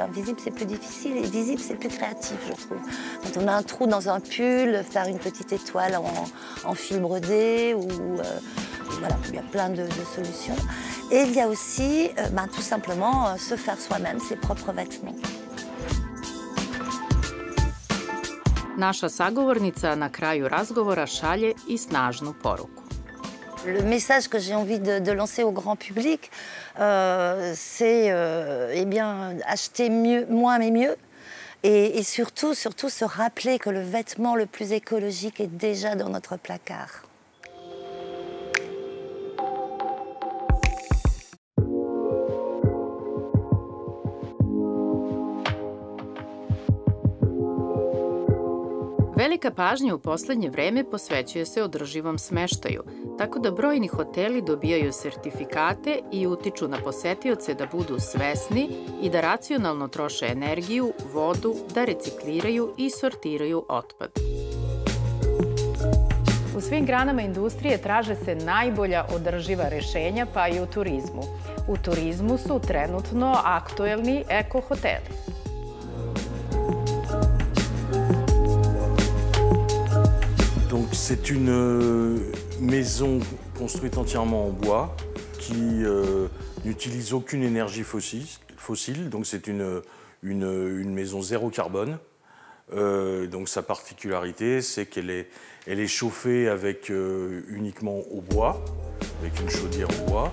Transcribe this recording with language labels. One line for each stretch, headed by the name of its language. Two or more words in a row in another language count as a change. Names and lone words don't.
French: Invisible, c'est plus difficile, et visible, c'est plus créatif, je trouve. Quand on a un trou dans un pull, faire une petite étoile en fil brodé, voilà, il y a plein de solutions. Et il y a aussi, tout simplement, se faire soi-même ses propres vêtements.
Serbian: Naša sagovornica na kraju razgovora šalje i snažnu poruku.
French: Le message que j'ai envie de lancer au grand public, c'est acheter moins mais mieux. Et surtout se rappeler que le vêtement le plus écologique est déjà dans notre placard.
Serbian: Velika pažnja u poslednje vreme posvećuje se održivom smeštaju, tako da brojni hoteli dobijaju sertifikate i utiču na posetioce da budu svesni i da racionalno troše energiju, vodu, da recikliraju i sortiraju otpad. U svim granama industrije traže se najbolja održiva rešenja, pa i u turizmu. U turizmu su trenutno aktuelni eko-hoteli.
French: Donc c'est une maison construite entièrement en bois qui n'utilise aucune énergie fossile. Donc c'est une maison zéro carbone. Donc sa particularité, c'est qu'elle est chauffée avec uniquement au bois, avec une chaudière au bois.